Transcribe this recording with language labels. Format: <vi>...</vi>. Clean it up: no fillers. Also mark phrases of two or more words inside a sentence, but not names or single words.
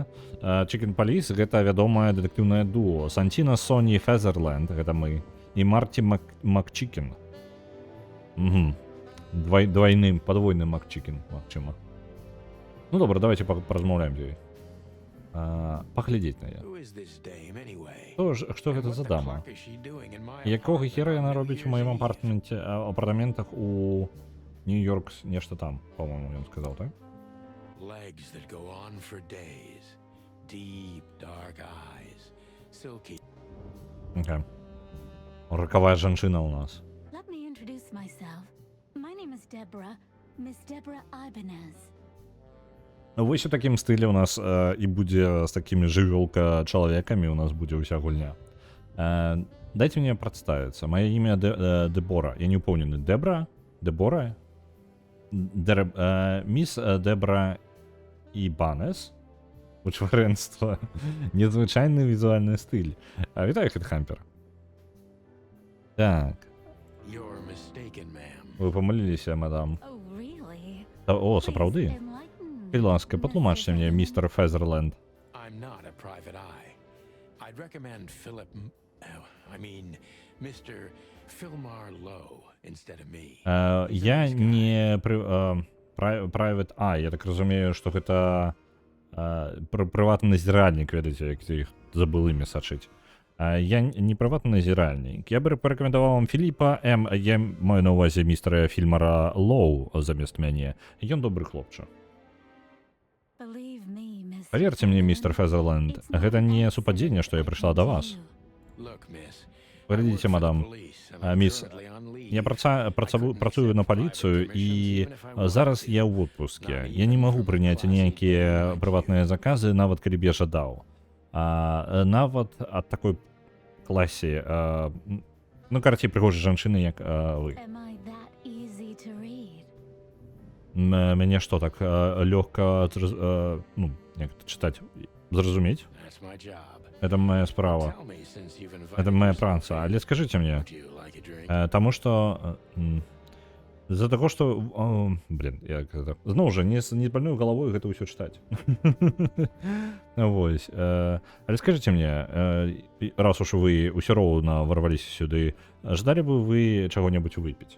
<be>Chicken Police — гэта вядомае дэтэктыўнае дуо. Сантіна Соні Фезерленд — гэта мы. І Марті Макчікін. Угу. Подвойны Макчікін, магчыма. Ну, добра, давайте паразмаўляем з ёй. Паглядзець на яе.</be> <en>Who is this dame anyway?</en> <be>Што гэта</be> <en>And</en> <be>за</be> <en>what the</en> <be>дама?</be> <en>fuck is she doing in my</en> <be>Якога</be> <en>apartment</en> <be>хера яна</be> <en>on New</en> <be>робіць у</be> <en>Year's</en> <be>маім</be> <en>Eve?</en> <be>апартаментах у Нью-Йорк, нешта там, по-моему, ён сказаў, так?</be> <en>Legs that go on for days. Deep, dark eyes. Silky.</en> <be>Окей. Ракавая жанчына у нас.</be> <en>Let me introduce myself. My name is Deborah, Miss Deborah Ibanez.</en> <be>Вось у такім стылі у нас і будзе з такімі жывёлка-чалавекамі у нас будзе ўся гульня. Дайце мне прадставіцца. Маё імя Дебора. Я не ўпэўнены. Дебора? Міс Дебора Ібанес. Вычварэнства. Незвычайны візуальны стыль. Вітаю, Хедхампер. Так,</be> <en>You're mistaken, ma'am.</en> <uk>ви помилилися, мадам.</uk> <en>Oh, really?</en> <be>О, сапраўды?</be> <en>Please enlighten</en> <be>Будь</be> <en>me,</en> <be>ласка,</be> <en>Mr.</en> <be>патлумачце мне,</be> <en>Villain.</en> <be>містер Фезерленд.</be> <en>I'm not a private eye. I'd recommend Mr. Philmar Lowe instead of me.</en> <be>Я не</be> <en>private eye,</en> <be>я так разумею, што гэта прыватны назіральнік, ведаеце, як іх забыл імя сачыць. Я не прыватны назіральнік. Я бы парэкамендаваў вам Філіпа М. Я маю на ўвазе містера Фільмара Лоу замест мяне. Ён добры хлопча.</be> <en>Believe me, Mr.</en> <be>Паверце мне,</be> <en>Villain,</en> <be>містер Фезерленд,</be> <en>it's my</en> <be>гэта не</be> <en>absolute</en> <be>супадзенне, што я прыйшла да вас.</be> <en>you. Look, miss.</en> <be>Паглядзіце, мадам. Міс, я працую на паліцыю, і зараз я ў отпуске. Я не магу прыняць ніякія прыватныя заказы, нават калі б я жадаў. Нават ад такой класе, ну, карацей, прыгожай жанчыны, як вы.</be> <en>Am I that easy to read?</en> <be>Мяне што, так лёгка, ну, як чытаць, зразумець?</be> <en>That's my job.</en> <uk>Это моя справа.</uk> <en>Tell me, since you've invited</en> <ru>Это моя</ru> <en>me,</en> <be>праца. Але скажыце мне,</be> <en>would you like a drink?</en> <be>таму што з-за таго, што блин, я зноў жа не пальную галавою гэта ўсё чытаць. Вось. Але скажыце мне, раз уж вы ўсё роўна варваліся сюды, ждалі бы вы чаго-небудзь выпіць?</be>